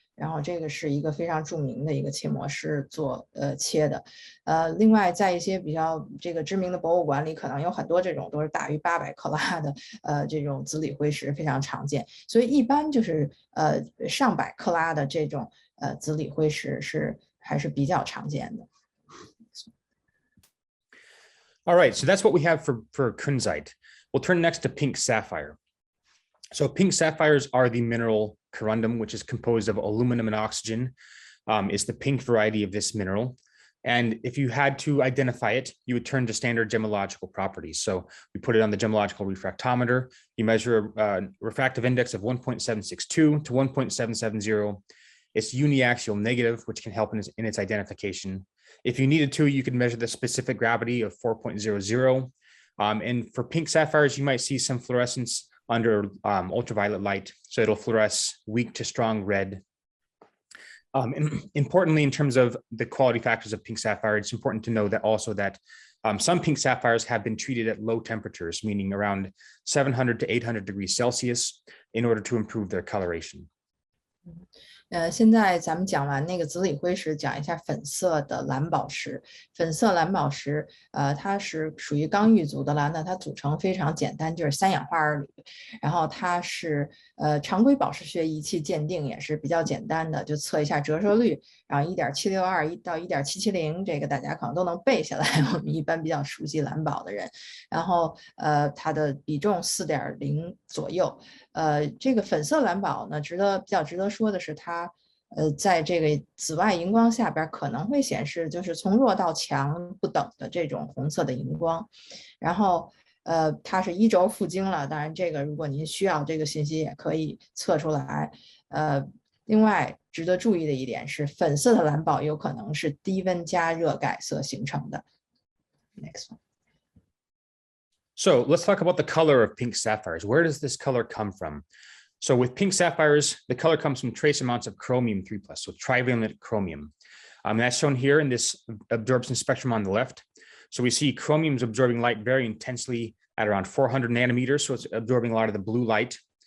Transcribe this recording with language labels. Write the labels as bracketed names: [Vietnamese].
[Chinese] 然后这个是一个非常著名的一个切磨师切的，另外在一些比较这个知名的博物馆里，可能有很多这种都是大于800克拉的这种紫锂辉石非常常见，所以一般就是上百克拉的这种紫锂辉石还是比较常见的。 [English] All right, so that's what we have for Kunzite. We'll turn next to pink sapphire. So pink sapphires are the mineral corundum, which is composed of aluminum and oxygen. It's the pink variety of this mineral. And if you had to identify it, you would turn to standard gemological properties. So we put it on the gemological refractometer. You measure a refractive index of 1.762 to 1.770. It's uniaxial negative, which can help in its identification. If you needed to, you could measure the specific gravity of 4.00. And for pink sapphires, you might see some fluorescence under ultraviolet light. So it'll fluoresce weak to strong red. And importantly, in terms of the quality factors of pink sapphire, it's important to know that also that some pink sapphires have been treated at low temperatures, meaning around 700 to 800 degrees Celsius, in order to improve their coloration. [Chinese] 现在咱们讲完那个紫锂辉石，讲一下粉色的蓝宝石。粉色蓝宝石，它是属于刚玉族的蓝的，它组成非常简单，就是3氧化二铝。然后它是常规宝石学仪器鉴定也是比较简单的，就测一下折射率，然后1.762到1.770，这个大家可能都能背下来。我们一般比较熟悉蓝宝的人，然后它的比重4.0左右。这个粉色蓝宝呢，比较值得说的是它。在这个紫外荧光下边可能会显示就是从弱到强不等的这种红色的荧光，然后它是1轴负晶了，当然这个如果您需要这个信息也可以测出来。另外值得注意的一点是，粉色的蓝宝有可能是低温加热改色形成的。 [English] Next one. So let's talk about the color of pink sapphires. Where does this color come from? So with pink sapphires, the color comes from trace amounts of chromium 3+, so trivalent chromium. That's shown here in this absorption spectrum on the left. So we see chromium is absorbing light very intensely at around 400 nanometers, so it's absorbing a lot of the blue light.